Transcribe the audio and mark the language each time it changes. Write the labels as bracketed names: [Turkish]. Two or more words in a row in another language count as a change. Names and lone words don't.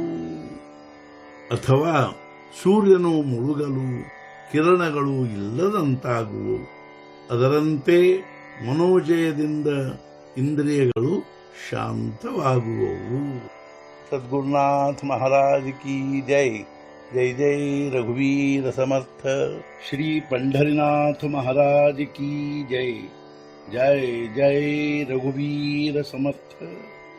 [Kannada] ಅಥವಾ ಸೂರ್ಯನು ಮುಳುಗಲು ಕಿರಣಗಳು ಇಲ್ಲದಂತಾಗುವು, ಅದರಂತೆ ಮನೋಜಯದಿಂದ ಇಂದ್ರಿಯಗಳು ಶಾಂತವಾಗುವವು. [Hindi] सद्गुरुनाथ महाराज की जय. [Marathi] जय जय रघुवीर समर्थ. [Hindi] श्री पंढरीनाथ महाराज की जय. [Marathi] जय जय रघुवीर समर्थ.